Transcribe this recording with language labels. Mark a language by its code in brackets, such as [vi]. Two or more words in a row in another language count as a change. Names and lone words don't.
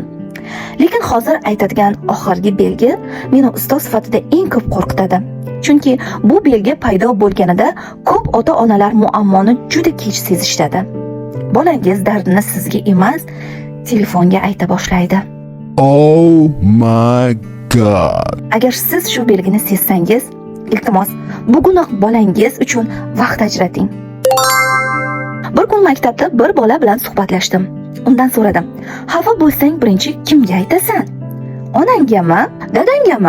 [uz] Lekin hozir aytadigan oxirgi belgi meni ustoz sifatida eng ko'p qo'rqitadi. Chunki bu belgi paydo bo'lganida ko'p ota-onalar muammoni juda kech sezishadi. Bolangiz dardini sizga emas, telefonga ayta boshlaydi. [en] Oh my god. [uz] Agar siz shu belgini sezsangiz, iltimos, bugunoq bolangiz uchun vaqt ajrating. Bir kun maktabda bir bola bilan suhbatlashdim. Undan so'radim: "Xafa bo'lsang birinchi kimga aytasan? Onangami, dadangami?"